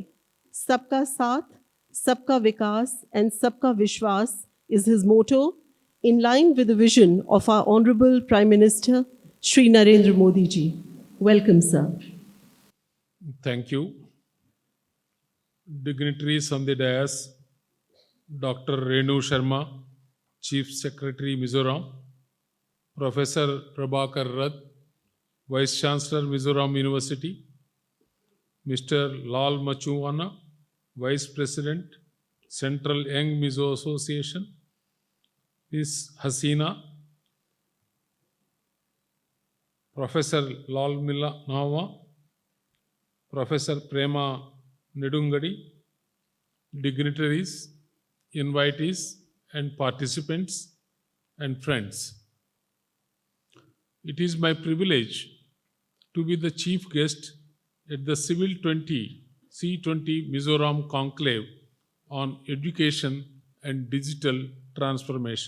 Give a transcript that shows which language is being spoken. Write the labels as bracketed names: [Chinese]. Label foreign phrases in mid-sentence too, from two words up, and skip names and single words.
[Hindi] सबका साथ, सबका विकास, [English] and [Hindi] सबका विश्वास [English] is his motto, in line with the vision of our Honorable Prime Minister, Shri Narendra Modi ji. Welcome, sir. Thank you. Dignitaries on the dais, Dr. Renu Sharma, Chief Secretary Mizoram, Professor Prabhakar Rath, Vice Chancellor Mizoram University, Mr. Lal Machuana, Vice President, Central Young Mizo Association, Ms. Hasina, Professor Lal Nawa, Professor Prema Nedungadi, dignitaries, invitees, and participants, and friends. It is my privilege to be the chief guest at the C20 Mizoram Conclave on Education and Digital Transformation.